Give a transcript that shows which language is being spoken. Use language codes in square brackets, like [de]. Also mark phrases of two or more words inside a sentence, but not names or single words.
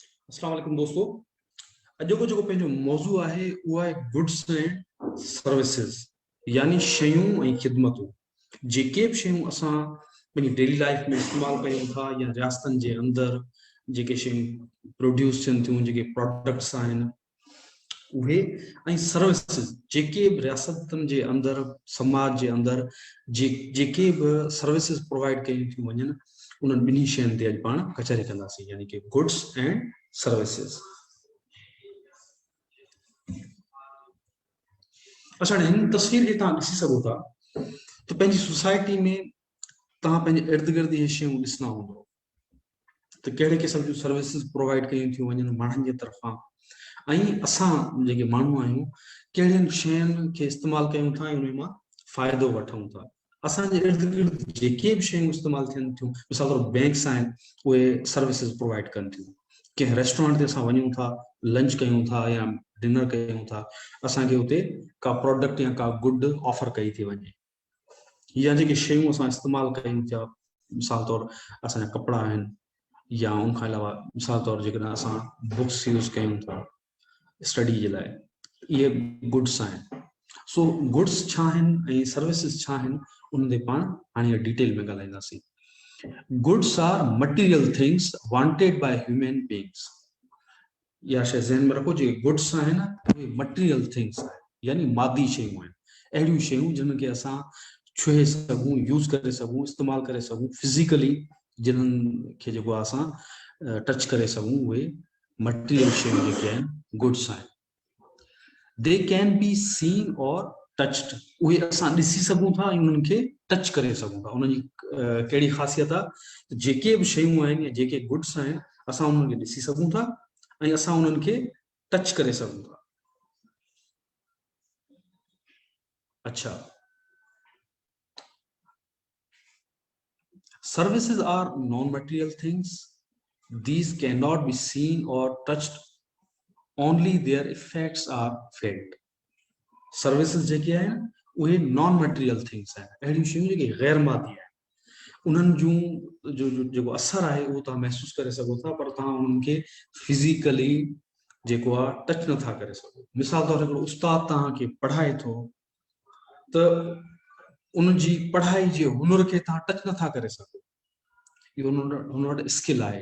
[ar] السلام عليكم [sd] दोस्तों। अॼु को जेको पंहिंजो मौज़ू आहे उहो आहे [en] goods and services, [sd] यानी शयूं ऐं ख़िदमतूं। जेके बि शयूं असां पंहिंजी [en] daily life [sd] में इस्तेमालु कयूं था या रियासतनि जे अंदरि जेके शयूं प्रोड्यूस थियनि थियूं, जेके प्रोडक्ट्स आहिनि उहे, ऐं सर्विसेज जेके बि रियासतनि जे अंदरि समाज जे अंदरि जेके बि सर्विसेज प्रोवाइड कयूं थियूं वञनि, उन्हनि ॿिन्ही शयुनि ते अॼु पाण कचहरी कंदासीं, यानी कि [en] goods and services. [sd] अच्छा, हिन तस्वीर खे तव्हां ॾिसी सघो था त पंहिंजी सोसाइटी में तव्हां पंहिंजे इर्द गिर्द इहे शयूं ॾिसंदा हूंदव त कहिड़े क़िस्म जूं [en] services provide [sd] कयूं थियूं वञनि माण्हुनि जे तरफ़ां, ऐं असां जेके माण्हू आहियूं कहिड़ियुनि शयुनि खे इस्तेमालु कयूं था ऐं उन मां फ़ाइदो वठूं था। असांजे इर्द गिर्द जेके बि शयूं इस्तेमालु थियनि थियूं, मिसाल तौर बैंक्स आहिनि, उहे [en] services provide [sd] कनि थियूं। कंहिं रेस्टोरेंट ते असां वञूं था, लंच कयूं था या डिनर कयूं था, असांखे उते का प्रोडक्ट या का [en] good offer [sd] कई थी वञे, या जेके शयूं असां इस्तेमालु कयूं था, मिसाल तौर असांजा कपिड़ा आहिनि, या उनखां अलावा मिसाल तौर जेकॾहिं असां [en] books use [sd] कयूं था स्टडी जे लाइ, इहे गुड्स आहिनि। सो गुड्स छा आहिनि ऐं सर्विसिस छा आहिनि, उन ते पाण हाणे डिटेल में ॻाल्हाईंदासीं। [en] Goods are material things wanted by human beings. [sd] या शइ ज़हन में रखो, जेके गुड्स आहिनि उहे [en] material things [sd] आहिनि, यानी मादी शयूं आहिनि, अहिड़ियूं शयूं जिन्हनि खे असां छुहे सघूं, यूज़ करे सघूं, इस्तेमालु करे सघूं, फिज़िकली जिन्हनि खे जेको आहे असां टच करे सघूं, उहे मटीरियल शयूं जेके आहिनि गुड्स आहिनि। [en] They can be seen or touched, [sd] उहे असां ॾिसी सघूं था ऐं उन्हनि खे टच करे सघूं था। उन्हनि जी कहिड़ी ख़ासियत आहे, जेके बि शयूं आहिनि या जेके गुड्स आहिनि असां उन्हनि खे ॾिसी सघूं था ऐं असां उन्हनि खे टच करे सघूं था। अच्छा, [en] services are non-material things. These cannot be seen or touched, only their effects are felt. [sd] सर्विसेज जेके आहिनि उहे [en] non material things [sd] आहिनि, अहिड़ियूं शयूं जेके गैर मादी आहिनि, उन्हनि जूं जेको असरु आहे उहो तव्हां महसूसु करे सघो था, पर तव्हां उन्हनि खे फिज़िकली जेको आहे टच नथा करे सघो। मिसाल तौर हिकिड़ो उस्ताद तव्हांखे पढ़ाए थो त उनजी पढ़ाई जे हुनर खे तव्हां टच नथा करे सघो, इहो हुन वटि स्किल आहे।